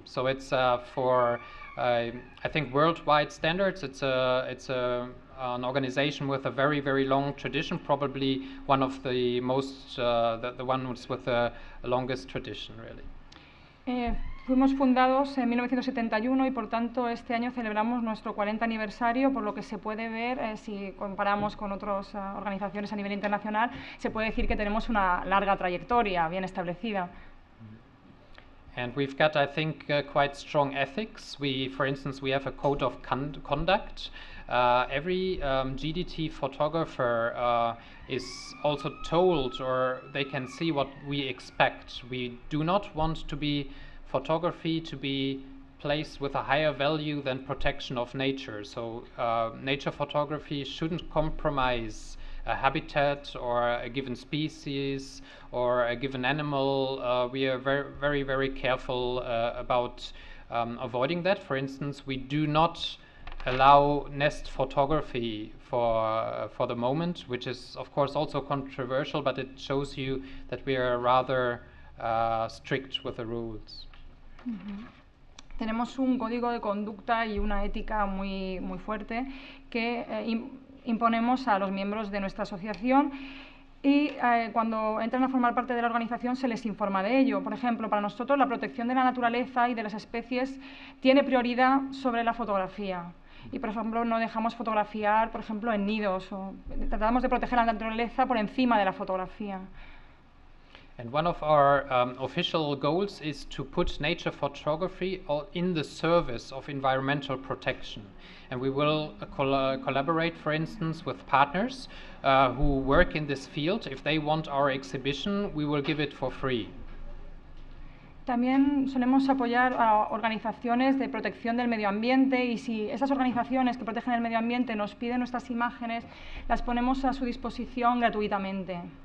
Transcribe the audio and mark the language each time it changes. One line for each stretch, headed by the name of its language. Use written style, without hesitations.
English: So it's for I think worldwide standards. It's an organization with a very, very long tradition, probably one of the most the ones with the longest tradition, really.
Spanish: Fuimos fundados en 1971 y por tanto este año celebramos nuestro 40 aniversario, por lo que se puede ver, si comparamos con otras organizaciones a nivel internacional, se puede decir que tenemos una larga trayectoria bien establecida.
English: And we've got, I think, quite strong ethics. For instance, we have a code of conduct. Every GDT photographer is also told, or they can see what we expect. We do not want photography to be placed with a higher value than protection of nature. So nature photography shouldn't compromise a habitat or a given species or a given animal. We are very, very, very careful about avoiding that. For instance, we do not allow nest photography for the moment, which is of course also controversial, but it shows you that we are rather strict with the rules.
Spanish: Tenemos un código de conducta y una ética muy, muy fuerte que imponemos a los miembros de nuestra asociación y cuando entran a formar parte de la organización se les informa de ello. Por ejemplo, para nosotros la protección de la naturaleza y de las especies tiene prioridad sobre la fotografía. Y, por ejemplo, no dejamos fotografiar, por ejemplo, en nidos. Tratamos de proteger la naturaleza por encima de la fotografía.
English: And one of our official goals is to put nature photography in the service of environmental protection. And we will collaborate, for instance, with partners who work in this field. If they want our exhibition, we will give it for free.
Spanish: También solemos apoyar a organizaciones de protección del medio ambiente y si esas organizaciones que protegen el medio ambiente nos piden nuestras imágenes, las ponemos a su disposición gratuitamente.